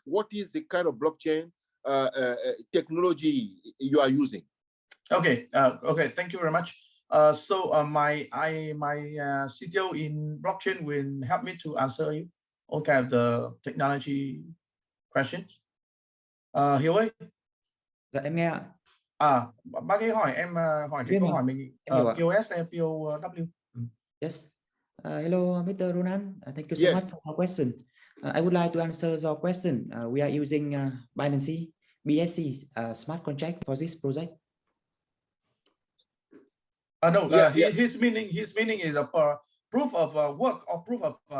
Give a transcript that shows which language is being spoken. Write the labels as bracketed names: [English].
[English] What is the kind of blockchain technology you are using? Okay. Thank you very much. So my CTO in blockchain will help me to answer you all kind of the technology questions. [Vietnamese] Hiếu ơi. Dạ em nghe ạ. Bác ấy hỏi em hỏi cái câu hỏi mình POS hay POW. [English] Yes. Hello, Mr. Roland. Thank you so much for your question. I would like to answer your question. We are using Binance BSC smart contract for this project. No, yeah. his meaning is a proof of work or proof of